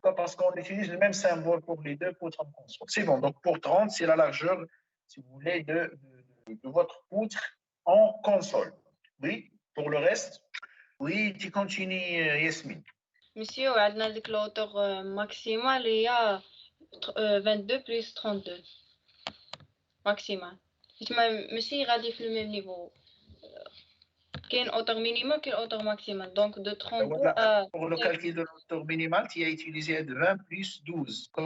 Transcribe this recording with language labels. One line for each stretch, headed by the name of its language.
French: Parce qu'on utilise le même symbole pour les deux poutres en console. C'est bon, donc pour 30, c'est la largeur, si vous voulez, de votre poutre en console. Oui, pour le reste, oui, tu continues, Yasmine. Monsieur,
Arabic: عندنا ديك
French: l'auteur maximal
Arabic: هي
French: 22 plus 32 maximal.
Arabic: حيت ماشي غادي في
French: le même niveau.
Arabic: كاين
French: auteur minimal, كاين auteur maximal. Donc de 32 à... Pour le calcul de l'auteur minimal, tu as utilisé 20 plus 12.